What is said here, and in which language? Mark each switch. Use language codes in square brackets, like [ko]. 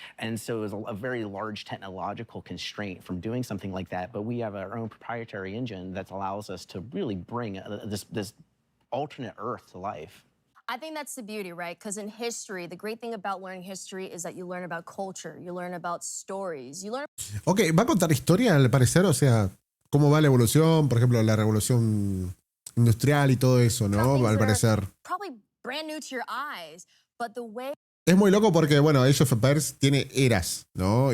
[en] And so it's a very large technological constraint from doing something like that. But we have our own proprietary engine that allows us to really bring this alternate Earth to life. I think that's the beauty, right? Because in history, the great thing about learning history is that you learn about culture, you learn about stories, you learn... [es] Ok, va a contar historia al parecer, o sea, cómo va la evolución, por ejemplo, la revolución industrial y todo eso, ¿no? Al parecer. [en] Probably brand new to your eyes, but the way... [es] Es muy loco porque, bueno, Age of Empires tiene eras, ¿no?